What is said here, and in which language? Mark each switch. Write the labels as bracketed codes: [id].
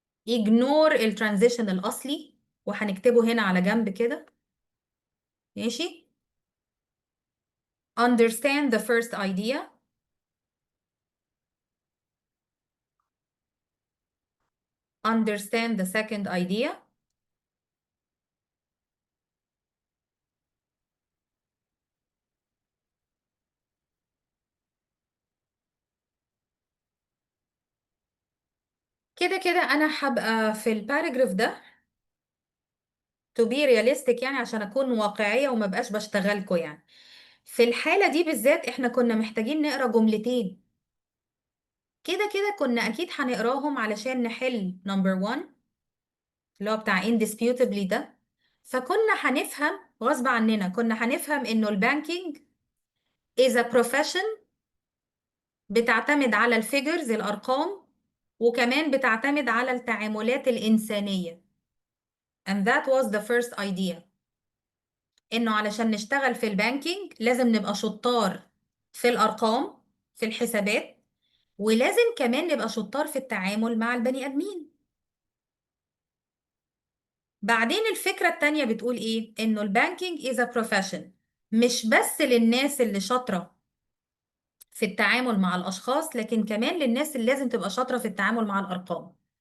[ar] ignore الترانزيشن الأصلي وهنكتبه هنا على جنب كده. ماشي. [en] understand the first idea. understand the second idea. [ar] كده كده أنا هبقى في الباراجراف ده [en] to be realistic، [ar] يعني عشان أكون واقعية وما بقاش بشتغلكوا يعني. في الحالة دي بالذات احنا كنا محتاجين نقرا جملتين. كده كده كنا أكيد هنقراهم علشان نحل نمبر 1 اللي هو بتاع indisputably ده. فكنا هنفهم غصب عننا، كنا هنفهم إنه البانكينج [en] is a profession [ar] بتعتمد على الفيجرز الأرقام، وكمان بتعتمد على التعاملات الإنسانية. [en] and that was the first idea. [ar] إنه علشان نشتغل في البانكينج لازم نبقى شطار في الأرقام، في الحسابات، ولازم كمان نبقى شطار في التعامل مع البني آدمين. بعدين الفكرة التانية بتقول إيه؟ إنه البانكينج [en] is a profession [ar] مش بس للناس اللي شاطرة في التعامل مع الأشخاص، لكن كمان للناس اللي لازم تبقى شاطرة في التعامل مع الأرقام.